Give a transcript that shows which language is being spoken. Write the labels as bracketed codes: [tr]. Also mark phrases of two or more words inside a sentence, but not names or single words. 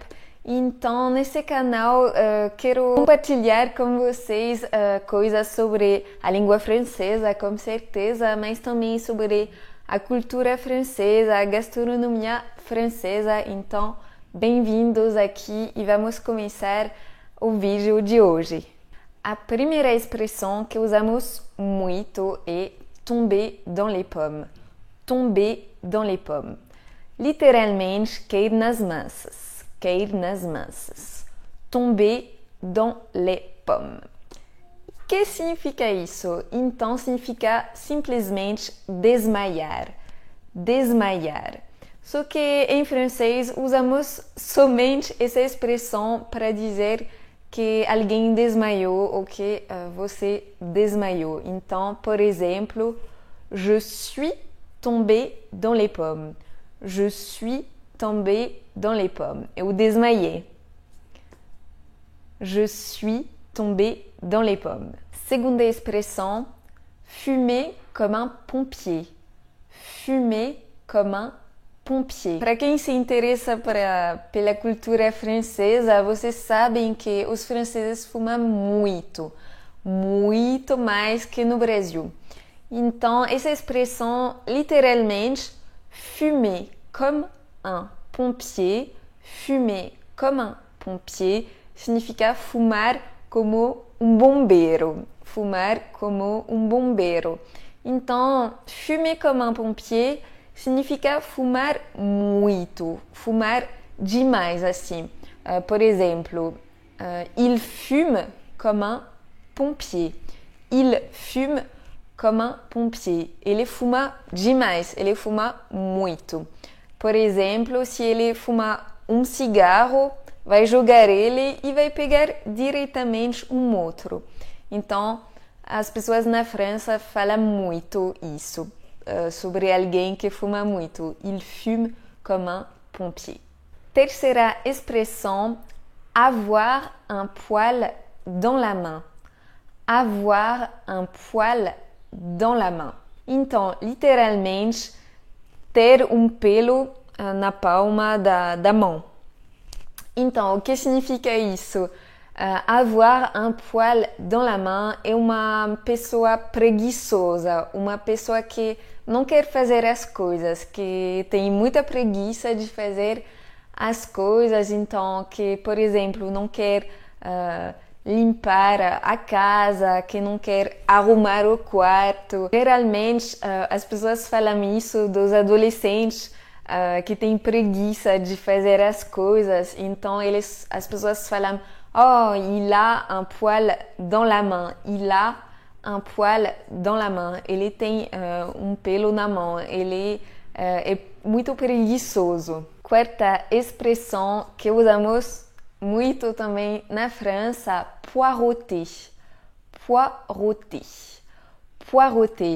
[pt] Então, nesse canal, quero compartilhar com vocês coisas sobre a língua francesa, com certeza, mas também sobre a cultura francesa, a gastronomia francesa. Então, bem-vindos aqui e vamos começar o vídeo de hoje. A primeira expressão que usamos muito é [fr] tomber dans les pommes. Tomber dans les pommes. [pt] Literalmente, cair nas massas. Cair nas massas. [fr] Tomber dans les pommes. [pt] O que significa isso? Então, significa simplesmente desmaiar. Desmaiar. Só que em francês usamos somente essa expressão para dizer que alguém desmaiou ou que você desmaiou. Então, por exemplo, [fr] je suis tombé dans les pommes. Je suis tombé dans les pommes. [pt] Eu desmaiei. [fr] Je suis tombé dans les pommes. [pt] Segunda expressão, [fr] fumer comme un pompier. Fumer comme un pompier. [pt] Para quem se interessa pela cultura francesa, vocês sabem que os franceses fumam muito, muito mais que no Brasil. Então, essa expressão, literalmente, [fr] fumer comme un pompier, fumer comme un pompier, [pt] significa fumar como bombeiro. Fumar como bombeiro. Então, [fr] fumer comme un pompier [pt] significa fumar muito, fumar demais, assim. Por exemplo, [fr] il fume comme un pompier. Il fume comme un pompier. [pt] Ele fuma demais, ele fuma muito. Por exemplo, se ele fumar cigarro, vai jogar ele e vai pegar diretamente outro. Então, as pessoas na França falam muito isso. Sobre alguém que fuma muito. [fr] Il fume comme un pompier. [pt] Terceira expressão, [fr] avoir un poil dans la main. Avoir un poil dans la main. [pt] Então, literalmente, ter pelo na palma da mão. Então, o que significa isso? [fr] Avoir un poil dans la main [pt] é uma pessoa preguiçosa, uma pessoa que não quer fazer as coisas, que tem muita preguiça de fazer as coisas, então que, por exemplo, não quer limpar a casa, que não quer arrumar o quarto. Geralmente, as pessoas falam isso dos adolescentes que têm preguiça de fazer as coisas, então as pessoas falam: [fr] oh, il a un poil dans la main. Il a un poil dans la main. [pt] Ele tem pelo na mão. Ele é muito preguiçoso. Quarta expressão que usamos muito também na França, poireauter. [fr] Poireauter. Poireauter.